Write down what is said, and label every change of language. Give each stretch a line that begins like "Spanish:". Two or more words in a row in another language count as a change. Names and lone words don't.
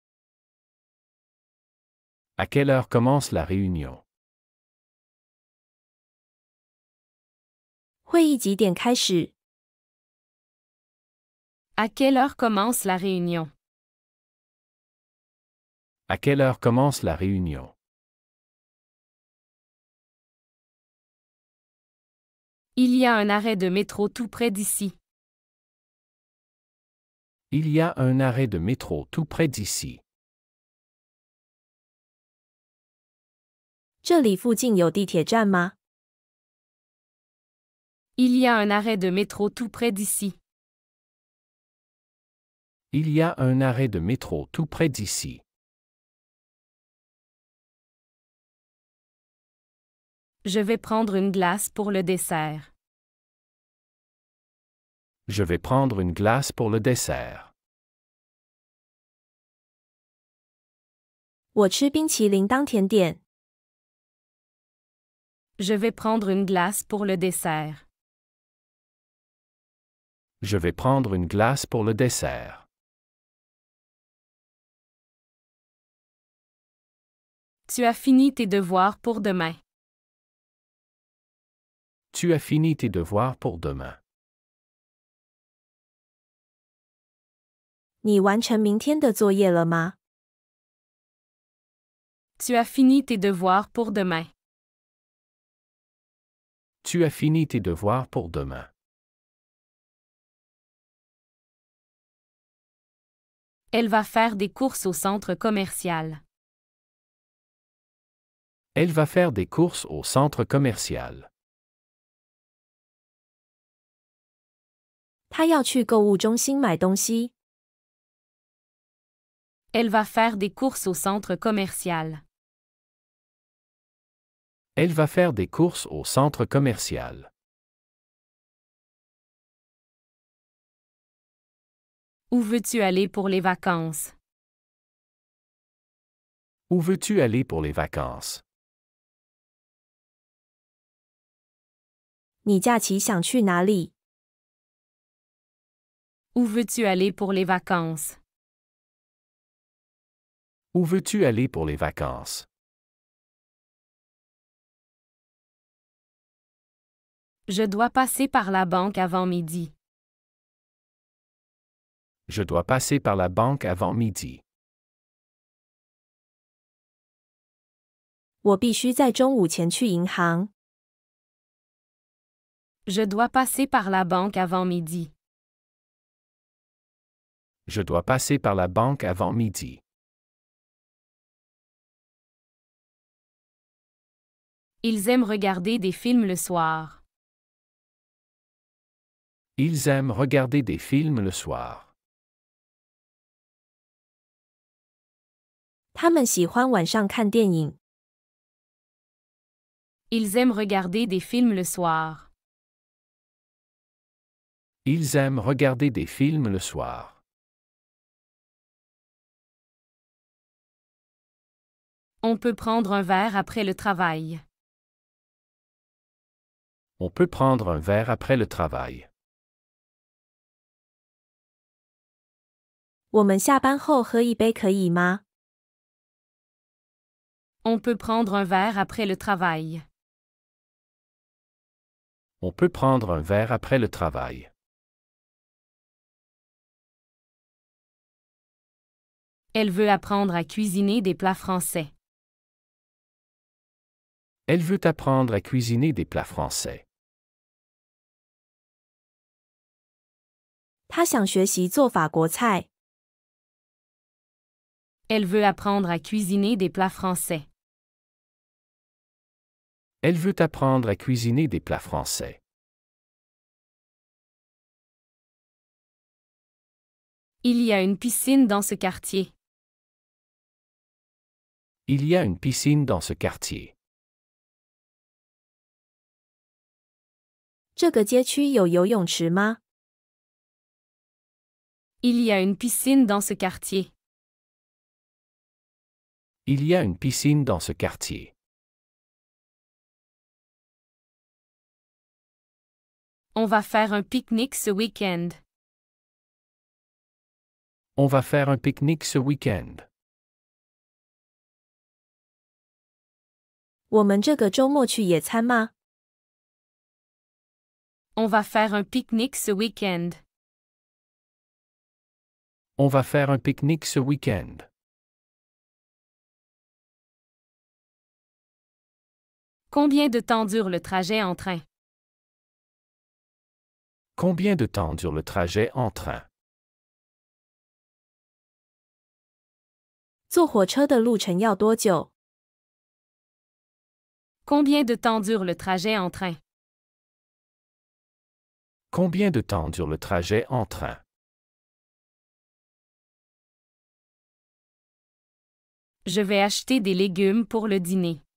French: À quelle heure commence la réunion?
Chinese: 会议几点开始？
French: À quelle heure commence la réunion? À quelle heure commence la réunion? Il y a un arrêt de métro tout près d'ici. Il y a un arrêt de métro tout près d'ici.
Chinese: 这里附近有地铁站吗？
French: Il y a un arrêt de métro tout près d'ici. Il y a un arrêt de métro tout près d'ici. Je vais prendre une glace pour le dessert. Je vais prendre une glace pour le dessert.
Chinese: 我吃冰淇淋当甜点。
French: Je vais prendre une glace pour le dessert. Je vais prendre une glace pour le dessert. Tu as fini tes devoirs pour demain. Tu as fini tes devoirs pour demain.
Chinese: 你完成明天的作业了吗？
French: Tu as fini tes devoirs pour demain. Tu as fini tes devoirs pour demain. Elle va faire des courses au centre commercial. Elle va faire des courses au centre commercial.
Chinese: 他要去购物中心买东西。
French: Elle va faire des courses au centre commercial. Elle va faire des courses au centre commercial. Où veux-tu aller pour les vacances? Où veux-tu aller pour les vacances?
Chinese: 你假期想去哪里？
French: Où veux-tu aller pour les vacances? Où veux-tu aller pour les vacances? Je dois passer par la banque avant midi. Je dois passer par la banque avant midi.
Chinese: 我必须在中午前去银行。
French: Je dois passer par la banque avant midi. Je dois passer par la banque avant midi. Ils aiment regarder des films le soir. Ils aiment regarder des films le soir.
Chinese: 他们喜欢晚上看电影。
French: Ils aiment regarder des films le soir. Ils aiment regarder des films le soir. On peut prendre un verre après le travail. On peut prendre un verre après le travail.
Chinese: 我们下班后喝一杯可以吗？
French: On peut prendre un verre après le travail. On peut prendre un verre après le travail. Elle veut apprendre à cuisiner des plats français. Elle veut apprendre à cuisiner des plats français.
Chinese: 他想学习做法国菜。
French: Elle veut apprendre à cuisiner des plats français. Elle veut apprendre à cuisiner des plats français. Il y a une piscine dans ce quartier. Il y a une piscine dans ce quartier.
Chinese: 这个街区有游泳池吗？
French: Il y a une piscine dans ce quartier. Il y a une piscine dans ce quartier. On va faire un pique-nique ce week-end. On va faire un pique-nique ce week-end.
Chinese: 我们这个周末去野餐吗？
French: On va faire un pique-nique ce week-end. On va faire un pique-nique ce week-end. Combien de temps dure le trajet en train? Combien de temps dure le trajet en train?
Chinese: 坐火车的路程要多久？
French: Combien de temps dure le trajet en train? Combien de temps dure le trajet en train? Je vais acheter des légumes pour le dîner.